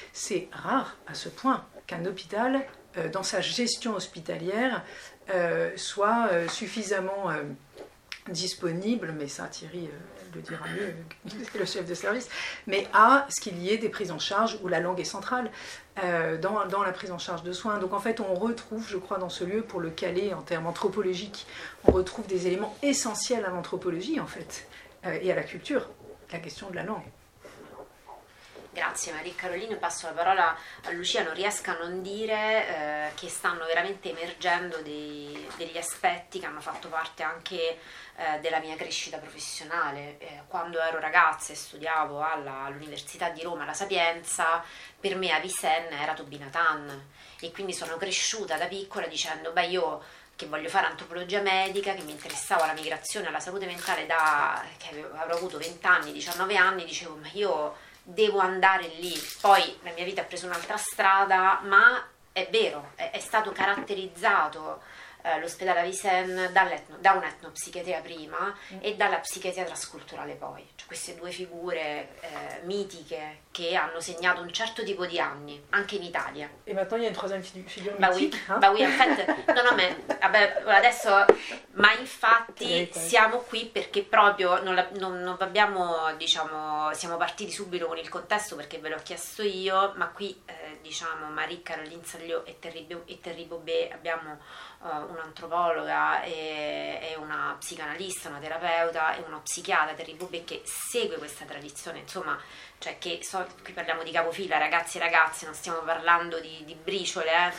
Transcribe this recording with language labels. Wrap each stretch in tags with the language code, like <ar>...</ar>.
<fr>C'est rare à ce point qu'un hôpital, dans sa gestion hospitalière, soit suffisamment disponible, mais ça Thierry le dira mieux que le chef de service, mais à ce qu'il y ait des prises en charge où la langue est centrale dans la prise en charge de soins. Donc en fait on retrouve, je crois, dans ce lieu, pour le caler en termes anthropologiques, on retrouve des éléments essentiels à l'anthropologie en fait, et à la culture, la question de la langue.</fr> <it>Grazie Marie-Caroline, passo la parola a Lucia. Non riesco a non dire che stanno veramente emergendo degli aspetti che hanno fatto parte anche della mia crescita professionale. Quando ero ragazza e studiavo all'Università di Roma, alla Sapienza, per me Avicenna era Toby Nathan, e quindi sono cresciuta da piccola dicendo, beh, io che voglio fare antropologia medica, che mi interessava alla migrazione, alla salute mentale, che avrò avuto 20 anni, 19 anni, dicevo, ma io devo andare lì. Poi la mia vita ha preso un'altra strada, ma è vero, è stato caratterizzato l'ospedale Avicenna da un'etnopsichiatria prima e dalla psichiatria trasculturale poi. Cioè, queste due figure mitiche che hanno segnato un certo tipo di anni, anche in Italia.</it> <fr>E maintenant il y a une troisième figure mitica. Bah oui, en fait,</fr> <it>adesso, ma infatti siamo qui perché proprio non abbiamo, diciamo, siamo partiti subito con il contesto perché ve l'ho chiesto io, ma qui diciamo Marie-Caroline Sagliot e Thierry Bobet abbiamo un'antropologa e una psicanalista, una terapeuta e una psichiatra, Thierry Bobet, che segue questa tradizione, insomma, cioè qui parliamo di capofila, ragazzi e ragazze, non stiamo parlando di briciole, eh?</it>